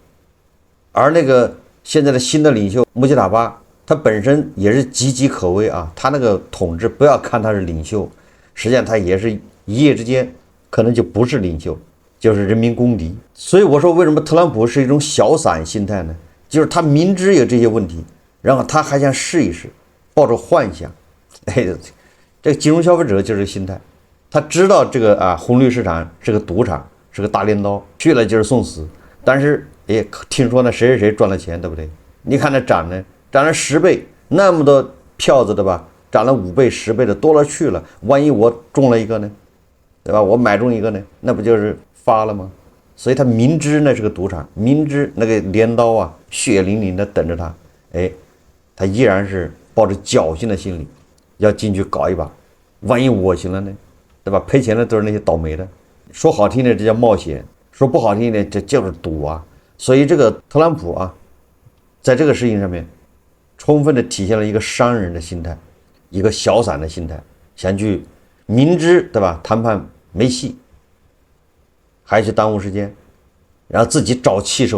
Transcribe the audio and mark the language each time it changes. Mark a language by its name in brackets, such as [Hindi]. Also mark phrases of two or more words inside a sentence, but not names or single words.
[Chinese] 而那個現在的新的領袖穆吉塔巴，他本身也是岌岌可危啊，他那个統治不要看他是領袖，實際上他也是一夜之間可能就不是領袖，就是人民公敵。所以我說為什麼特朗普是一種小散心態呢？就是他明知有這些問題，然後他還想試一試，抱着幻想。哎，這個金融消費者就是這個心態，他知道這個紅綠市場是個賭場，是個大鐮刀，去了就是送死。但是也聽說呢，誰賺了錢，對不對？你看那漲了10倍，那麼多票子，對吧？漲了5倍、10倍的多了去了。萬一我中了一個呢，對吧？我買中一個呢，那不就是發了嗎？所以他明知那是個賭場，明知那個鐮刀啊，血淋淋的等着他，哎，他依然是抱着僥倖的心理要進去搞一把。萬一我行了呢，對吧？賠錢的都是那些倒霉的。說好聽的這叫冒險，說不好聽的這就是賭啊。所以這個特朗普啊，在這個事情上面，充分的體現了一個商人的心態，一個小散的心態，想去明知對吧談判沒戲，還去耽誤時間，然後自己找氣受。